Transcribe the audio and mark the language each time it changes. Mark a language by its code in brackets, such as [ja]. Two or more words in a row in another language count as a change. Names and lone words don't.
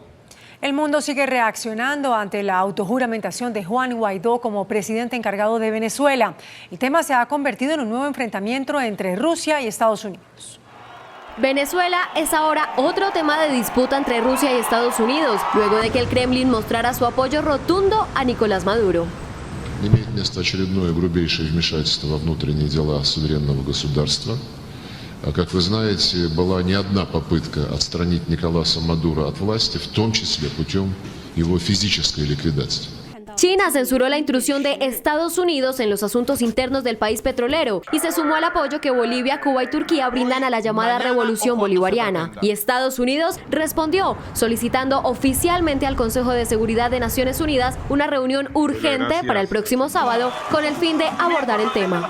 [es] El mundo sigue reaccionando ante la autojuramentación de Juan Guaidó como presidente encargado de Venezuela. El tema se ha convertido en un nuevo enfrentamiento entre Rusia y Estados Unidos. Venezuela es ahora otro tema de disputa entre Rusia y Estados Unidos, luego de que el Kremlin mostrara su apoyo rotundo a Nicolás Maduro. [ru] Имеет место очередное грубейшее вмешательство во внутренние дела суверенного государства. Как вы знаете, была не одна попытка отстранить Николаса Мадуро от власти, в том числе путем его физической ликвидации. [es] China censuró la intrusión de Estados Unidos en los asuntos internos del país petrolero y se sumó al apoyo que Bolivia, Cuba y Turquía brindan a la llamada revolución bolivariana. Y Estados Unidos respondió, solicitando oficialmente al Consejo de Seguridad de Naciones Unidas una reunión urgente para el próximo sábado con el fin de abordar el tema.